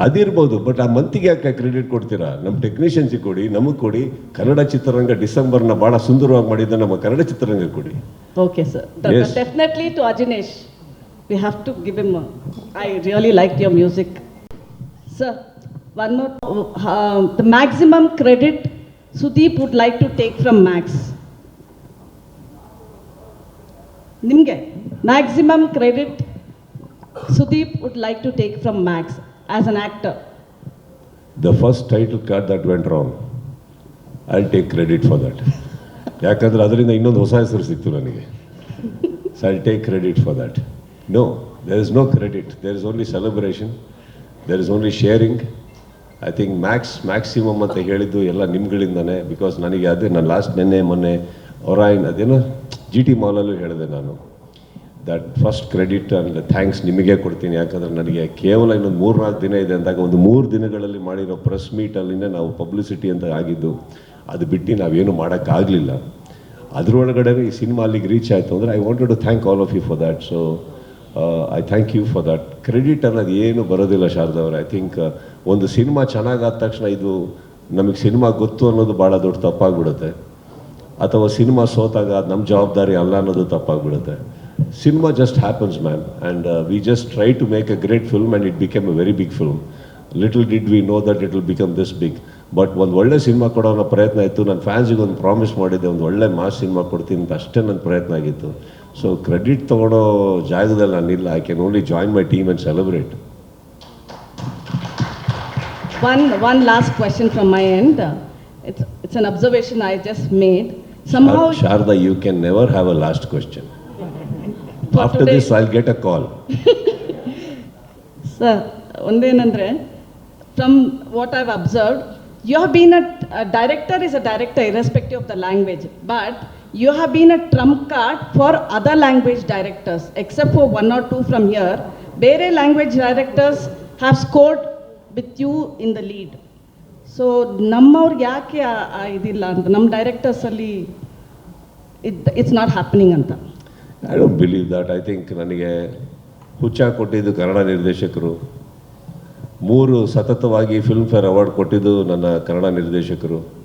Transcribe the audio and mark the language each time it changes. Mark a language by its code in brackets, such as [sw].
[kn] ಅದಿರ್ಬೋದು, but ಆ ಮಂತಿಗೆ ಯಾಕೆ credit ಕೊಡ್ತೀರಾ? ನಮ್ಮ ಟೆಕ್ನಿಷಿಯನ್ಸಿಗೆ ಕೊಡಿ, ನಮಗೆ ಕೊಡಿ. ಕನ್ನಡ ಚಿತ್ರರಂಗ ಡಿಸೆಂಬರ್ನ ಭಾಳ ಸುಂದರವಾಗಿ ಮಾಡಿದ್ದ ನಮ್ಮ ಕನ್ನಡ ಚಿತ್ರರಂಗ ಕೊಡಿ. [en] Okay sir, Yes. Definitely to Ajaneesh, we have to give him. I really like your music sir. one more, the maximum credit Sudeep would like to take from Max. [kn] ನಿಮಗೆ [en] Maximum credit Sudeep would like to take from Max as an actor. The first title card that went wrong, I'll take credit for that. [kn] ಯಾಕಂದ್ರೆ ಅದರಿಂದ ಇನ್ನೊಂದು ಹೊಸ ಹೆಸರು ಸಿಕ್ತು ನನಗೆ. [en] So I'll take credit for that. No, there is no credit. There is only celebration. There is only sharing. I think [kn] maximum ಅಂತ ಹೇಳಿದ್ದು ಎಲ್ಲ ನಿಮ್ಗಳಿಂದಾನೆ. ಬಿಕಾಸ್ ನನಗೆ ಅದೇ ನಾನು ಲಾಸ್ಟ್ ಮೊನ್ನೆ ಒರಾಯಿನ್ ಅದೇನೋ GT ಮಾಲಲ್ಲೂ ಹೇಳಿದೆ ನಾನು. [en] that first credit and thanks [kn] ನಿಮಗೆ ಕೊಡ್ತೀನಿ. ಯಾಕಂದರೆ ನನಗೆ ಕೇವಲ ಇನ್ನೊಂದು 3-4 ದಿನ ಇದೆ ಅಂದಾಗ ಒಂದು 3 ದಿನಗಳಲ್ಲಿ ಮಾಡಿರೋ ಪ್ರೆಸ್ ಮೀಟಲ್ಲಿನೇ ನಾವು ಪಬ್ಲಿಸಿಟಿ ಅಂತ ಆಗಿದ್ದು. ಅದು ಬಿಟ್ಟು ನಾವೇನು ಮಾಡೋಕ್ಕಾಗಲಿಲ್ಲ. ಅದರೊಳಗಡೆ ಈ ಸಿನಿಮಾ ಅಲ್ಲಿಗೆ ರೀಚ್ ಆಯಿತು ಅಂದರೆ [en] I wanted to thank all of you for that. So I thank you for that. [kn] Credit ಅನ್ನೋದು ಏನು ಬರೋದಿಲ್ಲ ಶಾರದಾ ಅವರೇ. [en] I think [kn] ಒಂದು ಸಿನಿಮಾ ಚೆನ್ನಾಗಾದ ತಕ್ಷಣ ಇದು ನಮಗೆ ಸಿನಿಮಾ ಗೊತ್ತು ಅನ್ನೋದು ಭಾಳ ದೊಡ್ಡ ತಪ್ಪಾಗ್ಬಿಡುತ್ತೆ. ಅಥವಾ ಸಿನಿಮಾ ಸೋತಾಗ ಅದು ನಮ್ಮ ಜವಾಬ್ದಾರಿ ಅಲ್ಲ ಅನ್ನೋದು ತಪ್ಪಾಗ್ಬಿಡುತ್ತೆ. [en] Cinema just happens, man, and we just tried to make a great film and it became a very big film. Little did we know that it will become this big. [kn] But ಒಂದು ಒಳ್ಳೆ cinema ಕೊಡೋ ಅನ್ನೋ ಪ್ರಯತ್ನ ಇತ್ತು. ನನ್ನ ಫ್ಯಾನ್ಸಿಗೆ ಒಂದು promise ಮಾಡಿದ್ದೆ, ಒಂದು ಒಳ್ಳೆ ಮಾಸ್ ಸಿನಿಮಾ ಕೊಡ್ತೀನಿ ಅಂತ ಅಷ್ಟೇ ನನ್ನ ಪ್ರಯತ್ನ ಆಗಿತ್ತು. ಸೊ ಕ್ರೆಡಿಟ್ ತೊಗೊಳೋ ಜಾಗದಲ್ಲಿ ನಾನಿಲ್ಲ. [en] I can only join my team and celebrate. One last question from my end. It's an observation I just made. Somehow, Sharda, you can never have a last question. After today, this, I'll get a call. Sir, [kn] ಒಂದೇನಂದ್ರೆ, [en] from what I've observed, you have been a director is a director irrespective of the language, but you have been a trump card for other language directors, except for 1 or 2 from here. [kn] ಬೇರೆ [en] language directors have scored with you in the lead. [kn] So ನಮ್ಮವ್ರಿಗೆ ಯಾಕೆ ಇದಿಲ್ಲ ಅಂತ, ನಮ್ಮ ಡೈರೆಕ್ಟರ್ಸಲ್ಲಿ [en] it's not happening [kn] ಅಂತ. [en] I don't believe that. I think [kn] ನನಗೆ ಹುಚ್ಚ ಕೊಟ್ಟಿದ್ದು ಕನ್ನಡ ನಿರ್ದೇಶಕರು, 3 ಸತತವಾಗಿ ಫಿಲ್ಮ್ ಫೇರ್ ಅವಾರ್ಡ್ ಕೊಟ್ಟಿದ್ದು ನನ್ನ ಕನ್ನಡ ನಿರ್ದೇಶಕರು.